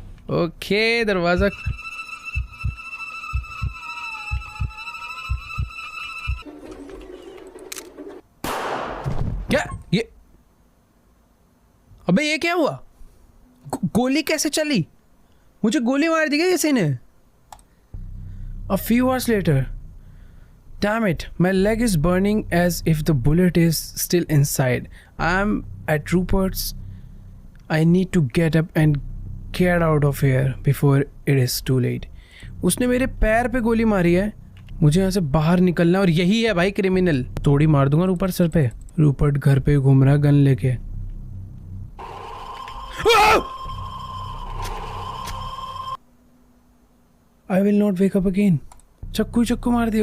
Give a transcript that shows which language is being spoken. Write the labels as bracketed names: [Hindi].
[Hindi] Okay, दरवाज़ा क्या? ये अबे ये क्या हुआ? गोली कैसे चली? मुझे गोली मार दी क्या किसी ने? [English] A few hours later, damn it, my leg is burning as if the bullet is still inside. I'm at Rupert's. I need to get up and get out of here before it is too late. [Hindi] उसने मेरे पैर पे गोली मारी है, मुझे यहाँ से बाहर निकलना है। और यही है भाई क्रिमिनल। थोड़ी मार दूंगा रूपर्ट सर पे। रूपर्ट घर पे घूम रहा गन लेके। [English] I will not wake up again. [Hindi] चक्कू मार दी।